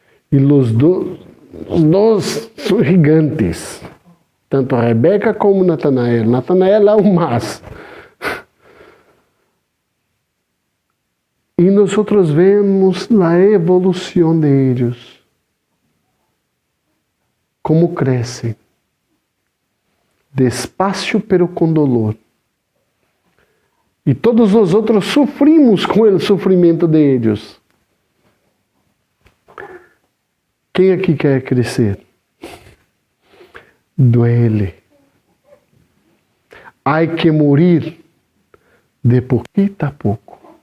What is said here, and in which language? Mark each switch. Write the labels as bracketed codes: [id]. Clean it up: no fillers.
[pt] E os dois são gigantes. Tanto a Rebeca como Natanael. Natanael é o mais. E nós vemos a evolução deles. Como crescem. [es] Despacio, pero com dolor. [pt] E todos nós outros sofrimos com o sofrimento deles. Quem aqui quer crescer? [es] Duele. [pt] Há que morrer de pouquinho a pouco.